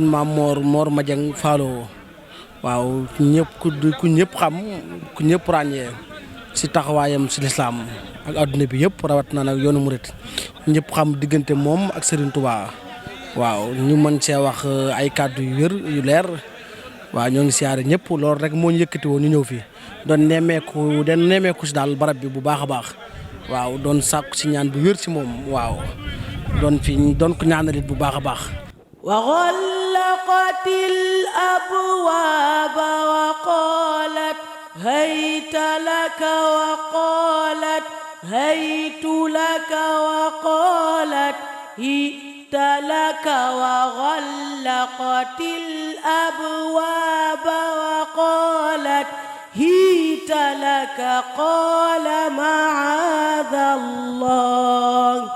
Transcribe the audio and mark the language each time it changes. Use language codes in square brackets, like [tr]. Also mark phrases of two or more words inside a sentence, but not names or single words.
[wo] maam Mor Madieng Fallo waaw ñëpp ku ñëpp xam ku ñëpp ràññee si taxawaayam si lislaam ak adduna bi yëpp rawat na nag yoonu murit ñëpp xam diggante moom ak Serigne Touba waaw ñu mën see wax ay kàddu yu wér yu leer waaw ñoo ngi siyaare ñëpp loolu rek moo ñu yëkkati woon ñu ñëw fii doon nemmeeku si daal barab bi bu baax a baax waaw doon sàkku si ñaan bu wér si moom waaw doon ko ñaanalit bu baax a baax. [ar] وغلقت الأبواب وقالت هيت لك وقالت هيت لك وقالت هيت لك وغلقت الأبواب وقالت هيت لك قال معاذ الله